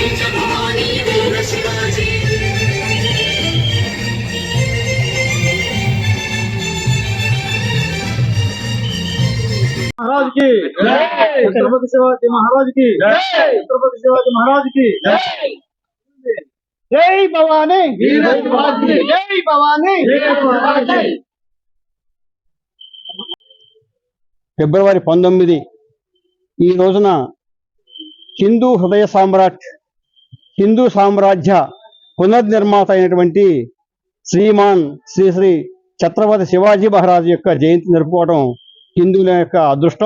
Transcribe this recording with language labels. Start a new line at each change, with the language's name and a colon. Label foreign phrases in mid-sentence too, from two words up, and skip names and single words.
Hindi: महाराज की छत्रपति शिवाजी महाराज की छत्रपति शिवाजी महाराज की जय भवानी जय भवानी
Telugu: ఫిబ్రవరి 19 ఈ రోజున హిందూ హృదయ సామ్రాట్ హిందూ సామ్రాజ్య పునర్నిర్మాత అయినటువంటి శ్రీమాన్ శ్రీ శ్రీ ఛత్రపతి శివాజీ మహారాజు యొక్క జయంతి జరుపుకోవడం హిందువుల యొక్క అదృష్టం.